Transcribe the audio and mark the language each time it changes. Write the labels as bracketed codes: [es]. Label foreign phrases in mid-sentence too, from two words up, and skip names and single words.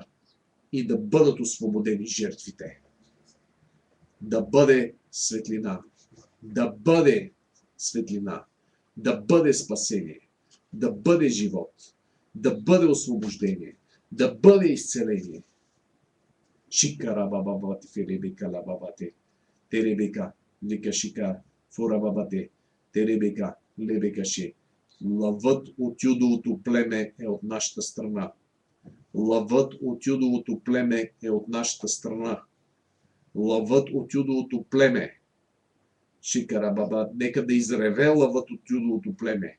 [bg] И да бъдат освободени жертвите. Да бъде светлина. Да бъде спасение. Да бъде живот, да бъде освобождение, да бъде изцеление. Шикарабабабате, феребека лабабате, теребека, ликашика, фурабабате, теребека, лебекаше. Лъвът от Юдовото племе е от нашата страна. Лъвът от Юдовото племе е от нашата страна. Лъвът от Юдовото племе. Шикарабаба, нека да изреве лъвът от Юдовото племе.